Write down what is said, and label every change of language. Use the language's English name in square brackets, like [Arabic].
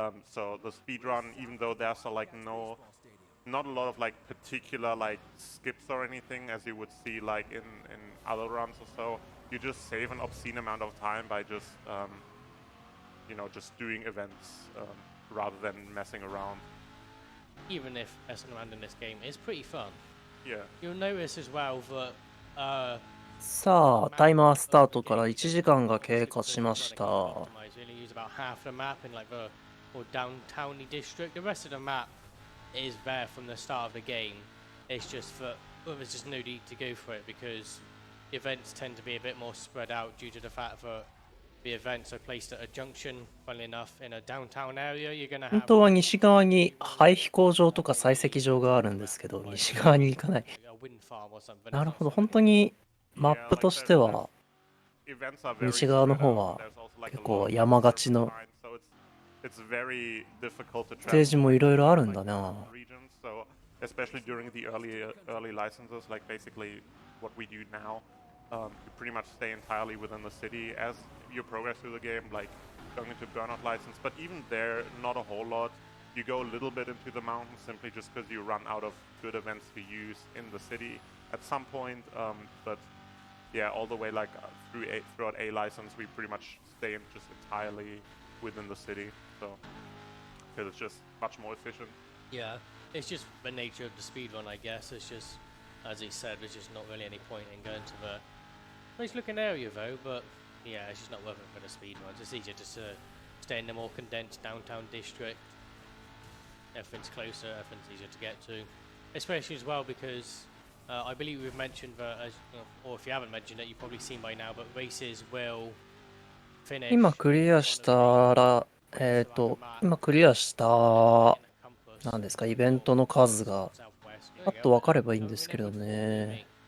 [English] So the speedrun, even though there's like not a lot of like particular like skips or anything as you would see like in other runs or so, you just save an obscene amount of time by just you know, just doing events rather than messing around. Even if messing around in this game is pretty fun. Yeah. You'll notice as well that [Japanese] さあ、タイマースタートから1時間が経過しました。 [English] really use about half the map in like the more downtowny district. The rest of the map is there from the start of the game. It's just that there's just no need to go for it because events tend to be a bit more spread out due to the fact that the events are placed at a junction. Funnily enough, in a downtown area, you're gonna have. [Japanese] 本当は西側に排飛行場とか採石場があるんですけど、西側に行かない。なるほど、本当にマップとしては西側の方は結構山がちのステージもいろいろあるんだな。 [English] Especially during the early licenses, like basically what we do now, you pretty much stay entirely within the city as you progress through the game, like going into Burnout license. But even there, not a whole lot. You go a little bit into the mountains simply just because you run out of good events to use in the city at some point. But yeah, all the way like throughout A license, we pretty much stay in just entirely within the city. So because it's just much more efficient. Yeah, it's just the nature of the speedrun, I guess. It's just, as he said, there's just not really any point in going to the nice looking area though, but yeah, it's just not worth it for the speedruns. It's easier just to stay in the more condensed downtown district. Everything's closer, everything's easier to get to. Especially as well because I believe we've mentioned that, or if you haven't mentioned it, you've probably seen by now, but races will finish. [Japanese] 今クリアしたら、今クリアしたなんですか、イベントの数がパッと分かればいいんですけれどね。